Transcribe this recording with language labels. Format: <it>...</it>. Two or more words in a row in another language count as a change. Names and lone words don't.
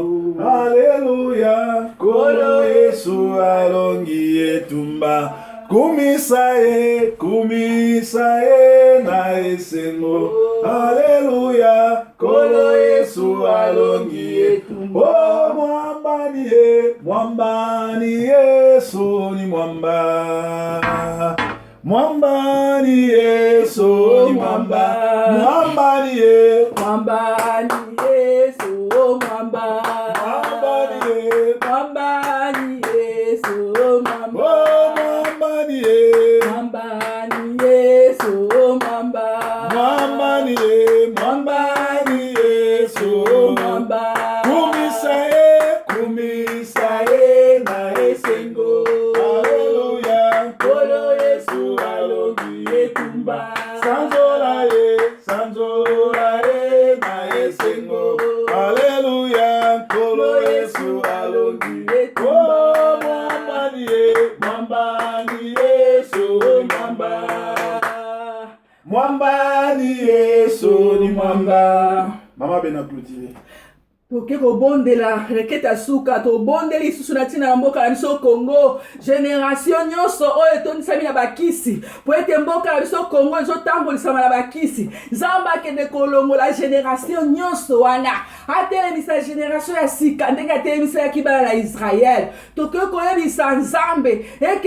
<ln>Alléluia. Kolo Yesu alongi etumba. kumisa ye na esengo. Alléluia, kolo Yesu alongi etumba.</ln> <sw>Oh, mwamba ni Yesu ni mwamba. Mwamba ni Yesu ni mwamba. Mwamba ni Yesu. Mwamba ni Yesu, mwamba. Mwamba ni Yesu. Mwamba ni Yesu, mwamba. Oh, mwamba ni Yesu. Mwamba ni Yesu, mwamba. Mwamba ni Yesu. Mwamba ni Yesu, mwamba.</sw> <ln>Kumisa ye na esengo. Alléluia, kolo Yesu alongi etumba. Sanzola ye na esengo. Alléluia, kolo Yesu alongi etumba.</ln> <sw>Oh, mwamba ni Yesu mwamba. Mwamba ni Yesu ni mwamba.</sw> <ln>Mama bena clôturer. Toke kobondela reketa suka tobondeli lisusu na ntina ya mboka na biso Congo génération nyonso oyo etondisami na bakisi po ete mboka na biso Congo ezotambolisama na bakisi Nzambe akende kolongola génération nyonso wana atelemisa génération ya sika ndenge atelemisaki bana na Israel toke koyebisa Nzambe eke</ln>